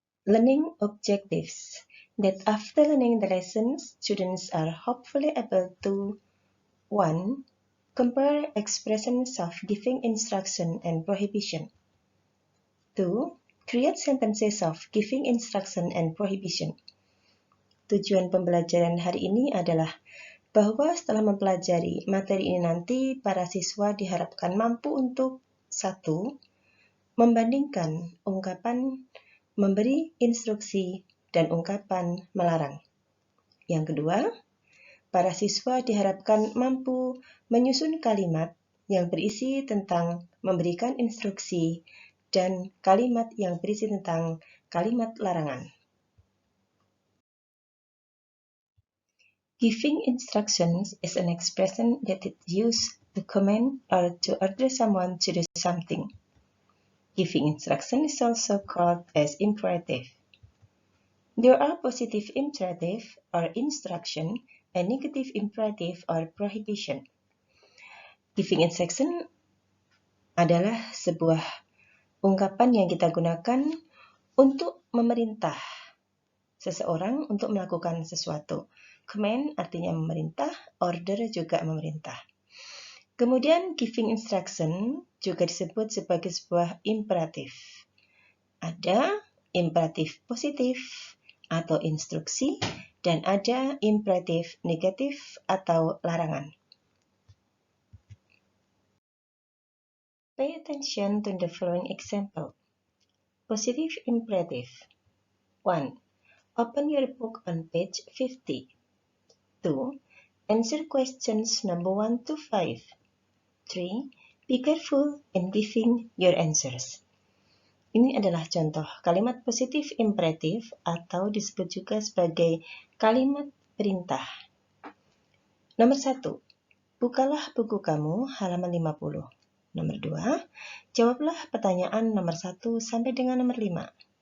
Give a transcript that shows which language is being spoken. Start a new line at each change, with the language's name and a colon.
English: Learning objectives. That after learning the lessons, students are hopefully able to 1. Compare expressions of giving instruction and prohibition. 2. Create sentences of giving instruction and prohibition.
Indonesian: Tujuan pembelajaran hari ini adalah bahwa setelah mempelajari materi ini nanti, para siswa diharapkan mampu untuk 1. Membandingkan ungkapan memberi instruksi dan ungkapan melarang. Yang kedua, para siswa diharapkan mampu menyusun kalimat yang berisi tentang memberikan instruksi dan kalimat yang berisi tentang kalimat larangan.
English: Giving instructions is an expression that is used to command or to order someone to do something. Giving instruction is also called as imperative. There are positive imperative or instruction and negative imperative or prohibition.
Indonesian: Giving instruction adalah sebuah ungkapan yang kita gunakan untuk memerintah seseorang untuk melakukan sesuatu. Command artinya memerintah, order juga memerintah. Kemudian giving instruction juga disebut sebagai sebuah imperatif. Ada imperatif positif atau instruksi dan ada imperatif negatif atau larangan.
English: Pay attention to the following example. Positive imperative. 1. Open your book on page 50. 2. Answer questions number 1 to 5. 3. Be careful in giving your answers.
Indonesian: Ini adalah contoh kalimat positif imperatif atau disebut juga sebagai kalimat perintah. Nomor 1. Bukalah buku kamu halaman 50. Nomor 2. Jawablah pertanyaan nomor 1 sampai dengan nomor 5.